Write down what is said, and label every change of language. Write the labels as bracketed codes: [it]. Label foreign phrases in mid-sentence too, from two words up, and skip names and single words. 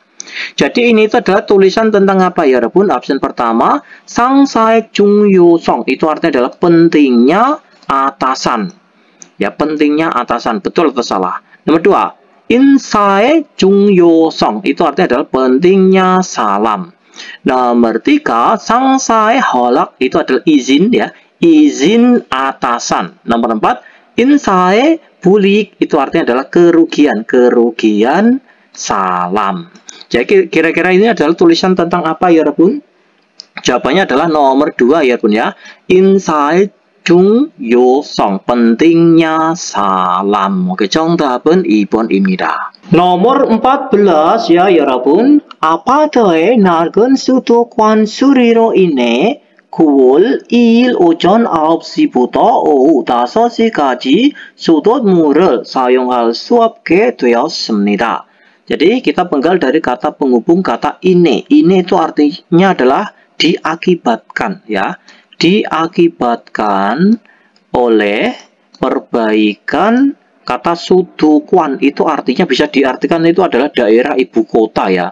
[id] Jadi ini itu adalah tulisan tentang apa ya, Rebun? Absen pertama, [ko] 상사의 중요성, [id] itu artinya adalah pentingnya atasan. Ya, pentingnya atasan, betul atau salah? Nomor dua, [ko] 인사의 중요성, [id] itu artinya adalah pentingnya salam. Nomor tiga, [ko] 상사의 허락, [id] itu adalah izin, ya, izin atasan. Nomor empat, [ko] 인사의 불이익, [id] itu artinya adalah kerugian salam. Jadi kira-kira ini adalah tulisan tentang apa ya, Rebun? Jawabannya adalah nomor 2 ya, Bun, ya. [ko] 인사의 중요성, [id] pentingnya salam. Oke, [ko] 정답은 2번입니다. [id] nomor 14 ya, [ko] 여러분. 아파트의 낡은 수도관 수리로 인해 9월 2일 오전 9시부터 오후 5시까지 수돗물을 사용할 수 없게 되었습니다. [id] Jadi kita penggal dari kata penghubung kata ini. Ini itu artinya adalah diakibatkan, ya. Diakibatkan oleh perbaikan kata sudukuan, itu artinya bisa diartikan itu adalah daerah ibu kota, ya.